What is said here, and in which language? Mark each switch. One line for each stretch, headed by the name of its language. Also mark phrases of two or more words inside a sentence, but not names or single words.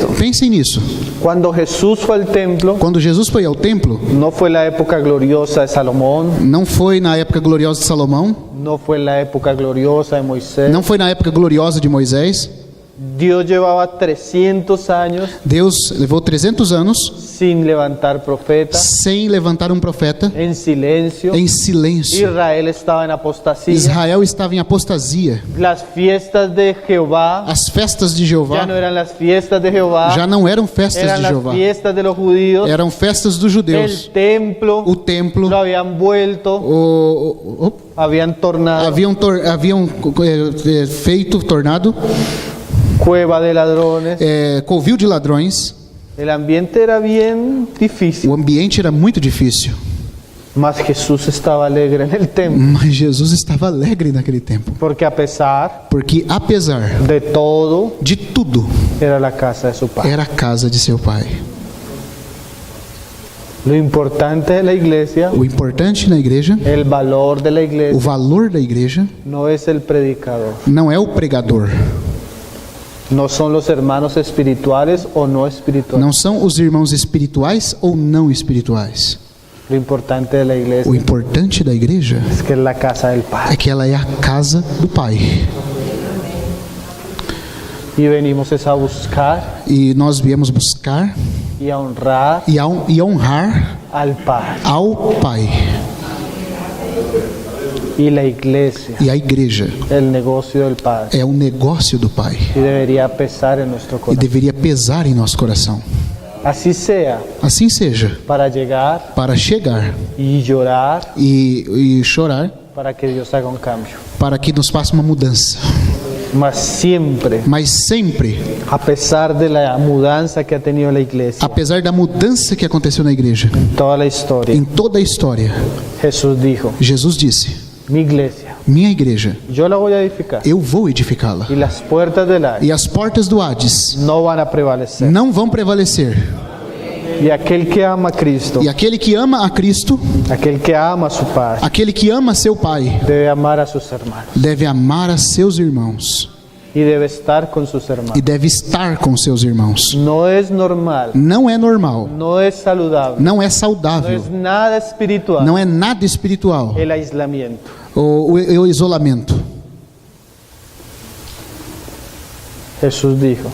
Portuguese: Pensem nisso.
Spanish: Cuando Jesús fue al templo,
Portuguese: Quando Jesus foi ao templo,
Spanish: no fue la época gloriosa de Salomón,
Portuguese: não foi na época gloriosa de Salomão,
Spanish: no fue la época gloriosa de Moisés.
Portuguese: não foi na época gloriosa de Moisés.
Spanish: Dios llevaba 300 años
Portuguese: Deus levou 300 anos
Spanish: sin levantar profetas,
Portuguese: sem levantar um profeta,
Spanish: en silencio.
Portuguese: em silêncio.
Spanish: Israel estaba en apostasía.
Portuguese: Israel estava em apostasia.
Spanish: Las fiestas de Jehová
Portuguese: As festas de
Spanish: ya
Portuguese: Jeová
Spanish: no eran las fiestas de Jehová,
Portuguese: já não eram festas
Spanish: eran
Portuguese: de
Spanish: las
Portuguese: Jeová,
Spanish: fiestas de los judíos.
Portuguese: eram festas dos judeus.
Spanish: El templo
Portuguese: O templo,
Spanish: lo habían vuelto, habían tornado
Portuguese: haviam feito, tornado,
Spanish: cueva de ladrones.
Portuguese: covil de ladrões.
Spanish: El ambiente era bien difícil,
Portuguese: O ambiente era muito difícil,
Spanish: mas Jesús estaba alegre en el templo,
Portuguese: mas Jesus estava alegre naquele tempo,
Spanish: porque a pesar
Portuguese: porque apesar
Spanish: de todo,
Portuguese: de tudo,
Spanish: era la casa de su padre.
Portuguese: era a casa de seu pai.
Spanish: Lo importante de la iglesia,
Portuguese: O importante na igreja,
Spanish: el valor de la
Portuguese: o
Spanish: iglesia,
Portuguese: valor da igreja,
Spanish: no es el predicador,
Portuguese: não é o pregador,
Spanish: no son los hermanos espirituales o no espirituales.
Portuguese: não são os irmãos espirituais ou não espirituais.
Spanish: Lo importante de la
Portuguese: O
Spanish: iglesia
Portuguese: importante da igreja
Spanish: es que es la casa del
Portuguese: é
Spanish: Padre.
Portuguese: que ela é a casa do Pai.
Spanish: Y venimos es a buscar
Portuguese: E nós viemos buscar
Spanish: y a honrar
Portuguese: e a honrar
Spanish: al Padre.
Portuguese: ao Pai.
Spanish: Y la iglesia,
Portuguese: E a igreja
Spanish: el negocio del Padre.
Portuguese: é o negócio do Pai.
Spanish: Y debería pesar en nuestro
Portuguese: E
Spanish: corazón.
Portuguese: deveria pesar em nosso coração.
Spanish: Así sea,
Portuguese: Assim seja,
Spanish: para llegar
Portuguese: para chegar
Spanish: y llorar
Portuguese: e chorar
Spanish: para que Dios haga un cambio.
Portuguese: para que nos faça uma mudança.
Spanish: Mas siempre,
Portuguese: Mas sempre,
Spanish: a pesar de la mudanza que ha tenido la iglesia
Portuguese: apesar da mudança que aconteceu na igreja,
Spanish: en toda la historia,
Portuguese: em toda a história,
Spanish: Jesús dijo,
Portuguese: Jesus disse:
Spanish: mi iglesia,
Portuguese: minha igreja,
Spanish: yo la voy a edificar
Portuguese: eu vou edificá-la.
Spanish: y las puertas del Hades
Portuguese: E as portas do Hades
Spanish: no van a prevalecer.
Portuguese: não vão prevalecer.
Spanish: Y aquel que ama a Cristo,
Portuguese: E aquele que ama a Cristo,
Spanish: aquel que ama a su Padre,
Portuguese: aquele que ama seu Pai,
Spanish: debe amar a sus hermanos
Portuguese: deve amar a seus irmãos
Spanish: y debe estar con sus
Portuguese: e
Spanish: hermanos.
Portuguese: deve estar com seus irmãos.
Spanish: No es normal,
Portuguese: Não é normal,
Spanish: no es saludable,
Portuguese: não é
Spanish: no
Portuguese: saudável,
Spanish: es nada espiritual
Portuguese: não é nada espiritual
Spanish: el aislamiento.
Portuguese: o isolamento.
Spanish: Jesús dijo,